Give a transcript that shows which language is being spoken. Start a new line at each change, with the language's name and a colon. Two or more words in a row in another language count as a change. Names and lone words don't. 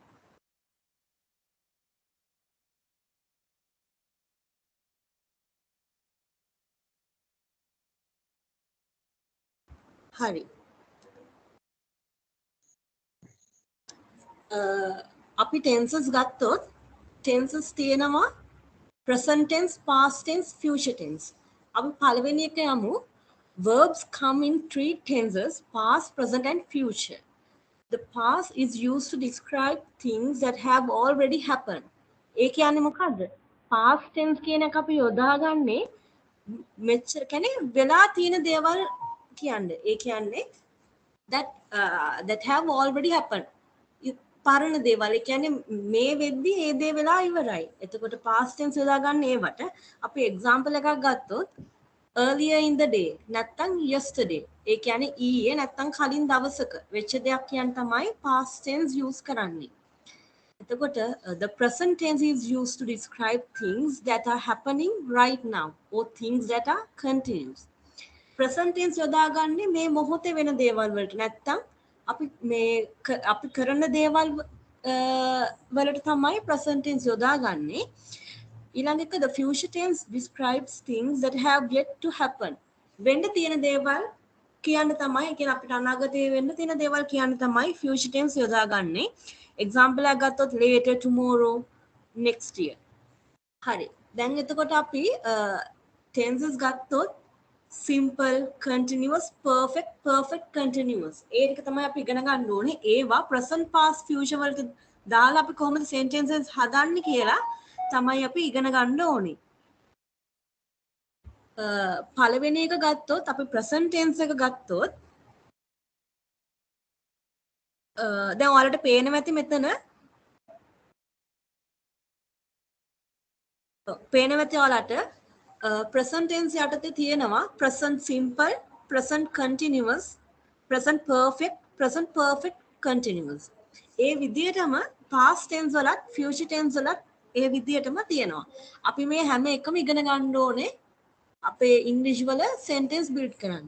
Sinhala: හරි. අපි ටෙන්සස් ගත්තොත් ටෙන්සස් තියෙනවා
English: present tense, past tense, future tense.
Sinhala: අපි පළවෙනි එක යමු.
English: Verbs come in three tenses: past, present and future. The past is used to describe things that have already happened.
Sinhala: ඒ කියන්නේ මොකද්ද?
English: past tense
Sinhala: කියන එක අපි යොදාගන්නේ මෙච්චර කියන්නේ වෙලා තියෙන දේවල් කියන්නේ. ඒ කියන්නේ
English: that have already happened.
Sinhala: පරණ දේවල්. ඒ කියන්නේ මේ වෙද්දි ඒ දේ වෙලා ඉවරයි. එතකොට
English: past tense
Sinhala: යොදා ගන්න ඒවට අපි example එකක් ගත්තොත්
English: earlier in the day
Sinhala: නැත්තම් yesterday. ඒ කියන්නේ ඊයේ නැත්තම් කලින් දවසක වෙච්ච දෙයක් කියන තමයි
English: past tense use
Sinhala: කරන්නේ.
English: එතකොට the present tense is used to describe things that are happening right now or things that are continuous. present tense
Sinhala: යොදාගන්නේ මේ මොහොතේ වෙන දේවල් වලට නැත්තම් අපි කරන දේවල් වලට තමයි
English: present tense
Sinhala: යොදාගන්නේ. ඊළඟ එක
English: the future tense describes things that have yet to happen.
Sinhala: වෙන්න තියෙන දේවල් කියන්න තමයි කියන්නේ අපිට අනාගතයේ වෙන්න තියෙන දේවල් කියන්න තමයි
English: future tense
Sinhala: යොදාගන්නේ.
English: example
Sinhala: එකක් ගත්තොත්
English: later, tomorrow, next year.
Sinhala: හරි. දැන් එතකොට අපි tenses ගත්තොත්
English: simple, continuous, perfect continuous.
Sinhala: ඒ ටික තමයි අපි ඉගෙන ගන්න ඕනේ. ඒවා
English: present, past, future
Sinhala: වලට දාලා අපි කොහොමද sentences හදන්නේ කියලා තමයි අපි ඉගෙන ගන්න ඕනේ. පළවෙනි එක ගත්තොත් අපි
English: present tense
Sinhala: එක ගත්තොත් දැන් ඔයාලට පේනවා ඇති මෙතන පේනවා ඇති ඔයාලට
English: present tense
Sinhala: යටතේ තියෙනවා
English: present simple, present continuous, present perfect continuous.
Sinhala: ඒ විදිහටම
English: past tense
Sinhala: වලත්
English: future tense
Sinhala: වලත් ඒ විදිහටම තියෙනවා. අපි මේ හැම එකම ඉගෙන ගන්න ඕනේ අපේ ඉංග්‍රීසි වල
English: sentence build
Sinhala: කරන්න.